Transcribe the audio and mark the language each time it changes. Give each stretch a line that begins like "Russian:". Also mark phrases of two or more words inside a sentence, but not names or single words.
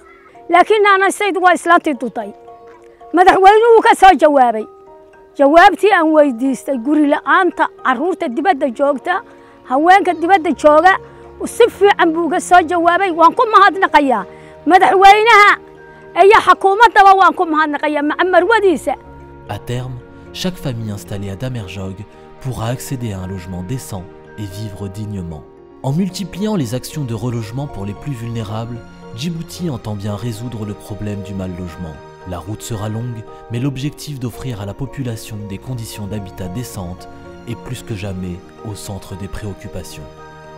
Somali: laakiin ana sayid waa islaantii dutay madaxweynuhu ka soo jawaabay jawaabtii aan weydiistay guri la'aanta caruurta dibadda joogta haweenka dibadda jooga si fiican buu uga soo jawaabay waan ku mahadnaqayaa madaxweynaha iyo xukuumaddaba waan ku mahadnaqaya marwadiisa.
French: À terme, chaque famille installée à Damerjog pourra accéder à un logement décent et vivre dignement. En multipliant les actions de relogement pour les plus vulnérables, Djibouti entend bien résoudre le problème du mal-logement. La route sera longue, mais l'objectif d'offrir à la population des conditions d'habitat décentes est plus que jamais au centre des préoccupations.